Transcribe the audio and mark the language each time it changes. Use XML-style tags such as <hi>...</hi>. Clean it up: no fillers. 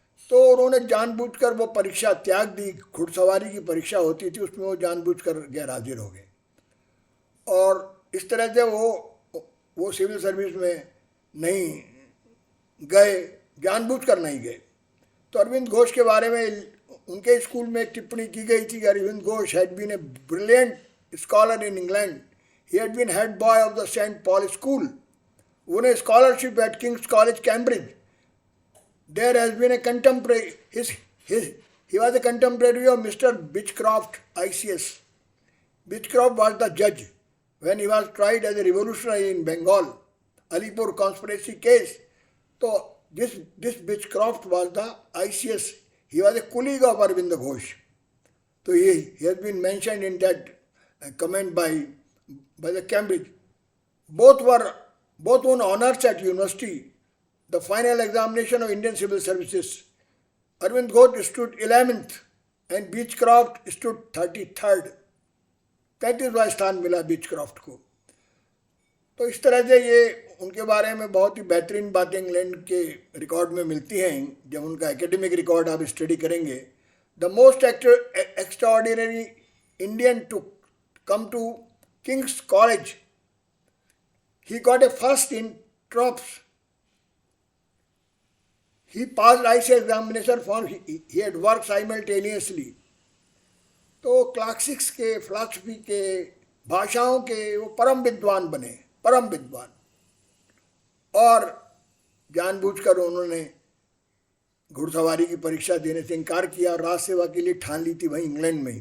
<hi>तो उन्होंने जानबूझकर वो परीक्षा त्याग दी। घुड़सवारी की परीक्षा होती थी, उसमें वो जानबूझकर गैर हाजिर हो गए, और इस तरह से वो सिविल सर्विस में नहीं गए, जानबूझकर नहीं गए। तो अरविंद घोष के बारे में उनके स्कूल में एक टिप्पणी की गई थी कि</hi> <en>Arvind Ghosh had been a brilliant scholar in England, he had been head boy of the saint Paul school, won a scholarship at King's College, Cambridge. There has been a contemporary, he was a contemporary of Mr. Beechcroft, ICS. Beechcroft was the judge when he was tried as a revolutionary in Bengal, Alipur conspiracy case. So this Beechcroft was the ICS. He was a colleague of Arvind Ghosh. So he has been mentioned in that comment by the Cambridge. Both won honors at university. The final examination of Indian Civil Services. Arvind Ghosh stood 11th and Beechcroft stood 33rd.</en> <hi>33वां स्थान मिला बीचक्रॉफ्ट को। तो इस तरह से ये उनके बारे में बहुत ही बेहतरीन बातें इंग्लैंड के रिकॉर्ड में मिलती हैं। जब उनका एकेडमिक रिकॉर्ड आप स्टडी करेंगे,</hi> <en>The most extraordinary Indian to come to King's College, he got a first in TROPS. He passed ICS examination for he had worked simultaneously.</en> <hi>तो क्लासिक्स के, फिलॉसफी के, भाषाओं के वो परम विद्वान बने, परम विद्वान। और जानबूझकर उन्होंने घुड़सवारी की परीक्षा देने से इनकार किया और राज सेवा के लिए ठान ली थी वहीं इंग्लैंड में ही।</hi>